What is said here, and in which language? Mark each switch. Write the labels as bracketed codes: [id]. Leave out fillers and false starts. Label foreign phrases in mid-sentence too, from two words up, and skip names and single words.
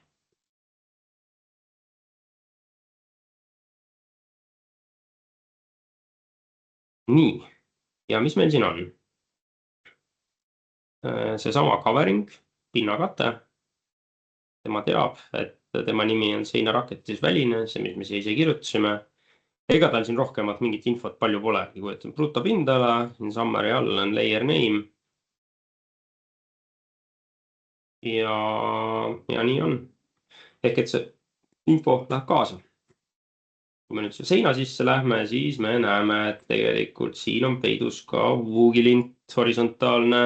[et] Nii, ja mis meil siin on? Seesama covering, pinnakate. Tema teab, et tema nimi on seinaraketis väline, see, mis me siia ise kirjutasime. Ega tal siin rohkemat mingit infot palju pole. Kui on brutopindala, siin summary all on [en] layer name. [et] Ja nii on. Ehk et see info läheb kaasa. Kui me nüüd seina sisse lähme, siis me näeme, et tegelikult siin on peidus ka vuugilint horisontaalne.